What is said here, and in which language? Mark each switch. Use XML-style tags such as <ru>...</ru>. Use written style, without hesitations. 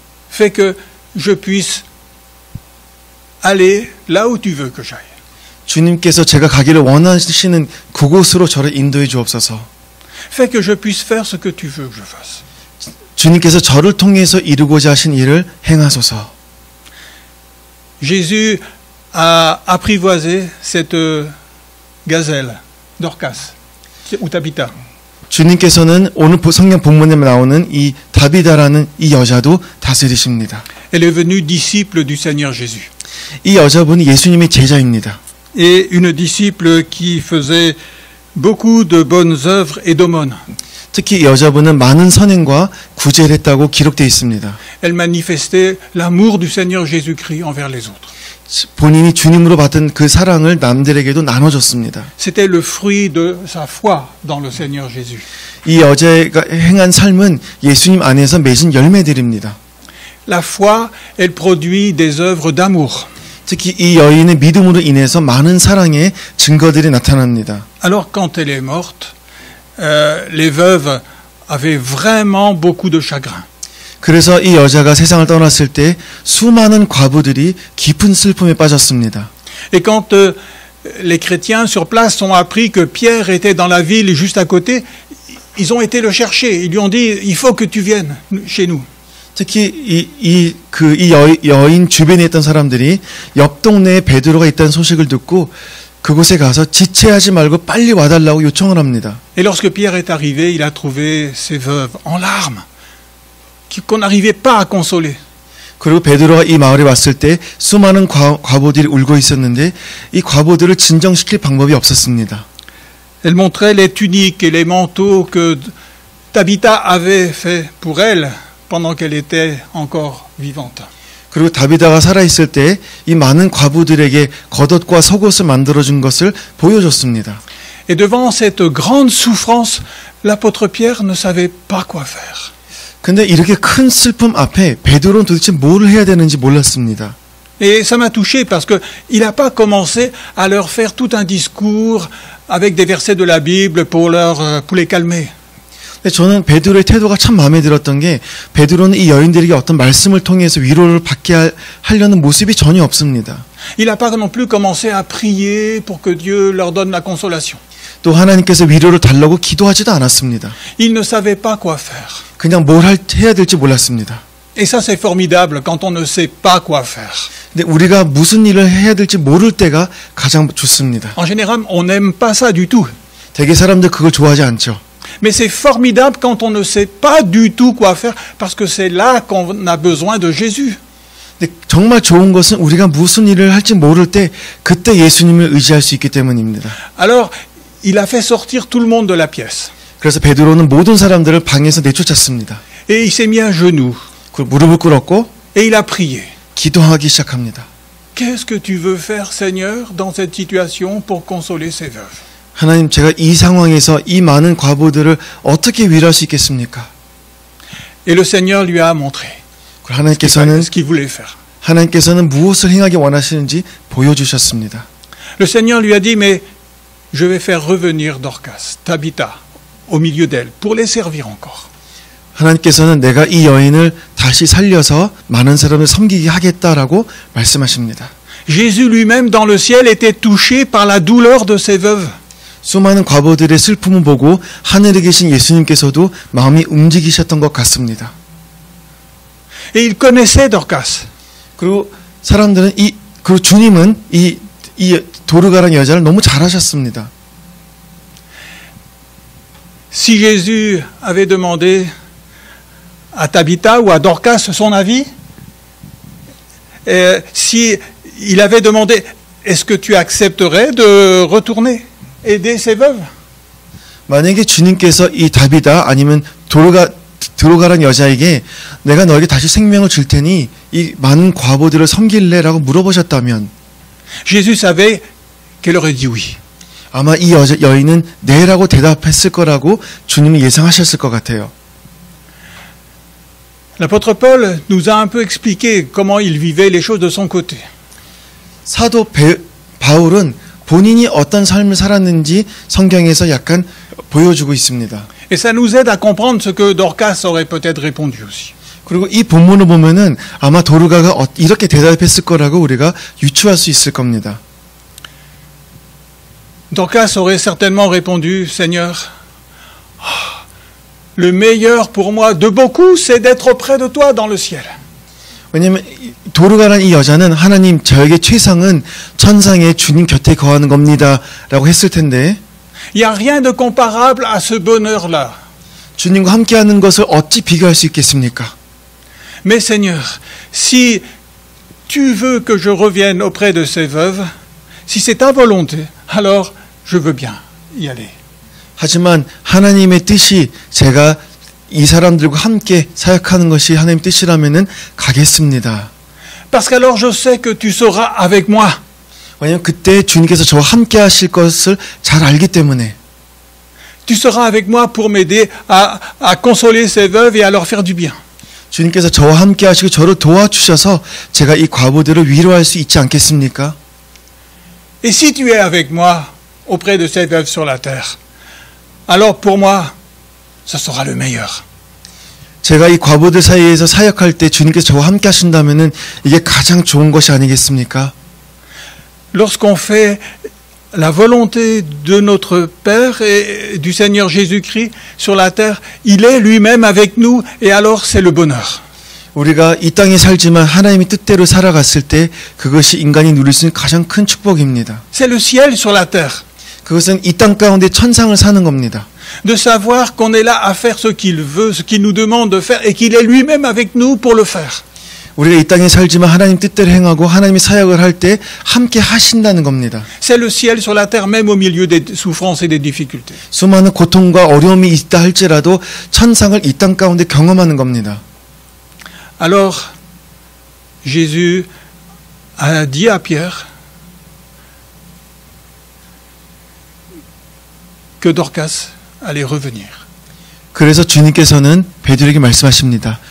<fr>Fais que je puisse aller là où tu veux que j'aille.</fr> <ko>주님께서 제가 가기를 원하시는 그곳으로 저를 인도해 주옵소서.</ko> <fr>Fais que je puisse faire ce que tu veux que je fasse.</fr> <ko>주님께서 저를 통해서 이루고자 하신 일을 행하소서.</ko> <fr>Jésus a apprivoisé cette gazelle, Dorcas, ou Tabitha.</fr> <ko>주님께서는 오늘 성경 본문에 나오는 이 다비다라는 이 여자도 다스리십니다.</ko> <fr>Elle est venue disciple du Seigneur Jésus.</fr> <ko>이 여자분이 예수님의 제자입니다.</ko> <fr>Et une disciple qui faisait beaucoup de bonnes œuvres et d'aumônes.</fr> <ko>특히 이 여자분은 많은 선행과 구제를 했다고 기록되어 있습니다.</ko> <fr>Elle manifestait l'amour du Seigneur Jésus-Christ envers les autres.</fr> <ko>본인이 주님으로 받은 그 사랑을 남들에게도 나눠줬습니다.</ko> <fr>C'était le fruit de sa foi dans le Seigneur Jésus.</fr> <ko>이 여자가 행한 삶은 예수님 안에서 맺은 열매들입니다.</ko> <fr>La foi, elle produit des œuvres d'amour.</fr> <ko>특히 이 여인의 믿음으로 인해서 많은 사랑의 증거들이 나타납니다.</ko> <fr>Alors quand elle est morte, les veuves avaient vraiment beaucoup de chagrin.</fr> <ko>그래서 이 여자가 세상을 떠났을 때 수많은 과부들이 깊은 슬픔에 빠졌습니다.</ko> <fr>Et quand les chrétiens sur place ont appris que Pierre était dans la ville juste à côté, ils ont été le chercher. Ils lui ont dit, il faut que tu viennes chez nous.</fr> <ko>특히 이 여인 주변에 있던 사람들이 옆 동네에 베드로가 있다는 소식을 듣고 그곳에 가서 지체하지 말고 빨리 와달라고 요청을 합니다.</ko> <fr>Et lorsque Pierre est arrivé, il a trouvé ces veuves en larmes, qu'on n'arrivait pas à consoler.</fr> <ko>그리고 베드로가 이 마을에 왔을 때 수많은 과부들이 울고 있었는데 이 과부들을 진정시킬 방법이 없었습니다.</ko> <fr>Elle montrait les tuniques et les manteaux que Tabitha avait fait pour elle pendant qu'elle était encore vivante.</fr> <ko>그리고 다비다가 살아있을 때 이 많은 과부들에게 겉옷과 속옷을 만들어준 것을 보여줬습니다.</ko> <fr>Et devant cette grande souffrance, l'apôtre Pierre ne savait pas quoi faire.</fr> <ko>근데 이렇게 큰 슬픔 앞에 베드로는 도대체 뭘 해야 되는지 몰랐습니다.</ko> <fr>Et ça m'a touché parce qu'il n'a pas commencé à leur faire tout un discours avec des versets de la Bible pour les calmer.</fr> <ko>저는 베드로의 태도가 참 마음에 들었던 게 베드로는 이 여인들에게 어떤 말씀을 통해서 위로를 받게 하려는 모습이 전혀 없습니다.</ko> <fr>Il n'a pas non plus commencé à prier pour que Dieu leur donne la consolation.</fr> <ko>또 하나님께서 위로를 달라고 기도하지도 않았습니다.</ko> <fr>Il ne savait pas quoi faire.</fr> <ko>그냥 뭘 해야 될지 몰랐습니다.</ko> <fr>Et ça c'est formidable quand on ne sait pas quoi faire.</fr> <ko>근데 우리가 무슨 일을 해야 될지 모를 때가 가장 좋습니다.</ko> <fr>En général, on n'aime pas ça du tout.</fr> <ko>대개 사람들 그걸 좋아하지 않죠.</ko> <fr>Mais c'est formidable quand on ne sait pas du tout quoi faire parce que c'est là qu'on a besoin de Jésus.</fr> <ko>근데 정말 좋은 것은 우리가 무슨 일을 할지 모를 때 그때 예수님을 의지할 수 있기 때문입니다.</ko> <fr>Alors, il a fait sortir tout le monde de la pièce.</fr> <ko>그래서 베드로는 모든 사람들을 방에서 내쫓았습니다.</ko> <fr>Et il s'est mis à genoux</fr> <ko>그리고 무릎을 꿇었고</ko> <fr>et il a prié.</fr> <ko>기도하기 시작합니다.</ko> <fr>Qu'est-ce que tu veux faire, Seigneur, dans cette situation pour consoler ces veuves?</fr> <ko>하나님, 제가 이 상황에서 이 많은 과부들을 어떻게 위로할 수 있겠습니까?</ko> <fr>Et le Seigneur lui a montré</fr> <ko>하나님께서는</ko> <fr>ce qu'il voulait faire.</fr> <ko>하나님께서는 무엇을 행하기 원하시는지 보여주셨습니다.</ko> <fr>Le Seigneur lui a dit, mais je vais faire revenir Dorcas, Tabitha, au milieu d'elle, pour les servir encore.</fr> <ko>하나님께서는 내가 이 여인을 다시 살려서 많은 사람을 섬기게 하겠다라고 말씀하십니다.</ko> <fr>Jésus lui-même dans le ciel était touché par la douleur de ces veuves.</fr> <ko>수많은 과부들의 슬픔을 보고 하늘에 계신 예수님께서도 마음이 움직이셨던 것 같습니다.</ko> <fr>Et il connaissait Dorcas.</fr> <ko>그리고 사람들은 그리고 주님은 이 도르가라는 여자를 너무 잘 아셨습니다.</ko> <fr>Si Jésus avait demandé à Tabitha ou à Dorcas son avis, si il avait demandé, est-ce que tu accepterais de retourner aider ces veuves?</fr> <ko>만약에 주님께서 이 다비다 아니면 도르가라는 여자에게 내가 너에게 다시 생명을 줄 테니 이 많은 과부들을 섬길래라고 물어보셨다면</ko> <fr>Jésus savait qu'elle aurait dit oui.</fr> <ko>아마 이 여인은 네라고 대답했을 거라고 주님이 예상하셨을 것 같아요.</ko> <fr>L'apôtre Paul nous a un peu expliqué comment il vivait les choses de son côté.</fr> <ko>사도 바울은 본인이 어떤 삶을 살았는지 성경에서 약간 보여주고 있습니다.</ko> <fr>Et ça nous aide à comprendre ce que Dorcas aurait peut-être répondu aussi.</fr> <ko>그리고 이 본문을 보면은 아마 도르가가 이렇게 대답했을 거라고 우리가 유추할 수 있을 겁니다.</ko> <fr>Dorcas aurait certainement répondu, Seigneur, le meilleur pour moi de beaucoup, c'est d'être auprès de toi dans le ciel.</fr> <ko>왜냐하면 도르가라는 이 여자는 하나님 저에게 최상은 천상의 주님 곁에 거하는 겁니다라고 했을 텐데</ko> <fr>Il n'y a rien de comparable à ce bonheur-là.</fr> <ko>주님과 함께하는 것을 어찌 비교할 수 있겠습니까?</ko> <fr>Mais Seigneur, si tu veux que je revienne auprès de ces veuves, si c'est ta volonté, alors je veux bien y aller.</fr> <ko>하지만 하나님의 뜻이 제가 이 사람들과 함께 사역하는 것이 하나님 뜻이라면은 가겠습니다.</ko> <fr>Parce qu'alors je sais que tu seras avec moi.</fr> <ko>왜냐하면 그때 주님께서 저와 함께 하실 것을 잘 알기 때문에</ko> <fr>Tu seras avec moi pour m'aider à consoler ces veuves et à leur faire du bien.</fr> <ko>주님께서 저와 함께 하시고 저를 도와주셔서 제가 이 과부들을 위로할 수 있지 않겠습니까?</ko> <fr>Et si tu es avec moi auprès de ces veuves sur la terre, alors pour moi, ce sera le meilleur.</fr> <ko>제가 이 과부들 사이에서 사역할 때 주님께서 저와 함께 하신다면은 이게 가장 좋은 것이 아니겠습니까?</ko> <fr>Lorsqu'on fait la volonté de notre Père et du Seigneur Jésus-Christ sur la terre, il est lui-même avec nous et alors c'est le bonheur.</fr> <ko>우리가 이 땅에 살지만 하나님의 뜻대로 살아갔을 때 그것이 인간이 누릴 수 있는 가장 큰 축복입니다.</ko> <fr>C'est le ciel sur la terre.</fr> <ko>그것은 이 땅 가운데 천상을 사는 겁니다.</ko> <fr>De savoir qu'on est là à faire ce qu'il veut, ce qu'il nous demande de faire et qu'il est lui-même avec nous pour le faire.</fr> <ko>우리가 이 땅에 살지만 하나님 뜻대로 행하고 하나님의 사역을 할 때 함께 하신다는 겁니다.</ko> <fr>C'est le ciel sur la terre même au milieu des souffrances et des difficultés.</fr> <ko>수많은 고통과 어려움이 있다 할지라도 천상을 이 땅 가운데 경험하는 겁니다.</ko> <fr>Alors, Jésus a dit à Pierre que Dorcas allait revenir.</fr> <ko>그래서 주님께서는 베드로에게 말씀하십니다.</ko>